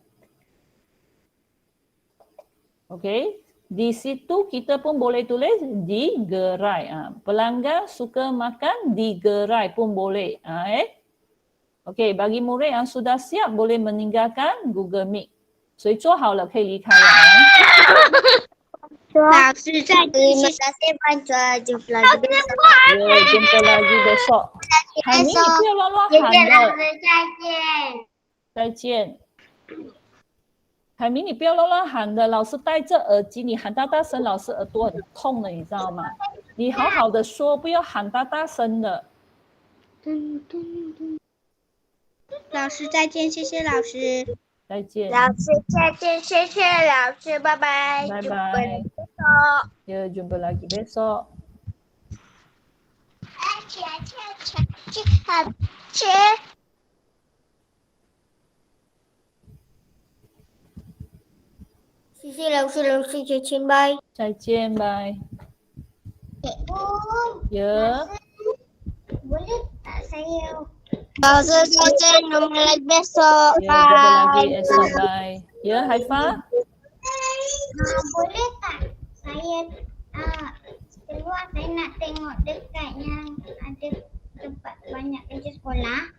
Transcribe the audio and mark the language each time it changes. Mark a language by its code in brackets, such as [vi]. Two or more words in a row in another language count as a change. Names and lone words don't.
[ms] Okey, di situ kita pun boleh tulis di gerai. Pelanggan suka makan di gerai pun boleh. Okey, bagi murid yang sudah siap boleh meninggalkan Google Meet. [zh] 所以做好了可以离开了。老师再见，谢谢 bantuan. [ms] Jumpa lagi besok. Ya, jumpa lagi besok. Hai Min, [zh] 你不要乱乱喊的。再见。海明，你不要乱乱喊的，老师戴着耳机，你喊大大声，老师耳朵很痛的，你知道吗？你好好的说，不要喊大大声的。老师再见，谢谢老师。再见。老师再见，谢谢老师，拜拜。拜 [ms] Jumpa [zh] 拜。 [ms] besok. Ya, jumpa lagi besok. Cik. [zh] 谢谢老师，老师再见，拜。再见，拜。 [ms] Cikgu, Ya, boleh tak saya? Langsung saja jumpa lagi besok. ya jumpa lagi esok, bye. Ya, Haifa. Boleh tak saya keluar, saya nak tengok dekat yang ada tempat banyak kerja sekolah.